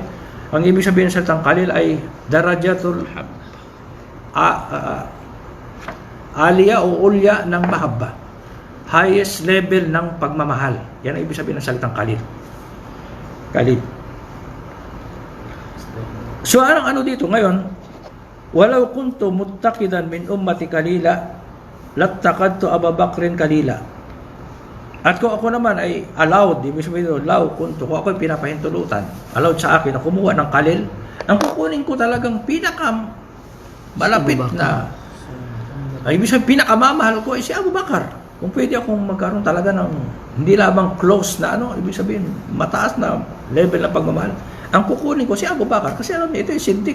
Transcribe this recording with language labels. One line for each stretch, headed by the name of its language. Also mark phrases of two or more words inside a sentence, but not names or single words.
Filipino: Ang ibig sabihin ng salitang kalil ay
Arabic: الدرجة العالية
Filipino: o ulya ng mahabba,
English: highest level
Filipino: ng pagmamahal. Yan ang ibig sabihin ng salitang kalil. So ano dito ngayon,
Arabic: ولو كنت متخذا من أمتي خليلا لاتخذت أبا بكر خليلا.
Filipino: At kung ako naman ay allowed, ibig sabihin
Arabic: لو كنت,
Filipino: kung ako ay pinapahintulutan, allowed sa akin na kumuha ng kalil, ang kukunin ko talagang malapit na, ay ibig sabihin pinakamamahal ko ay si Abu Bakar. Kung pwede akong magkaroon talaga ng hindi lamang close na ibig sabihin mataas na level ng pagmamahal, ang kukunin ko si Abu Bakar, kasi alam niya ito ay Siddiq.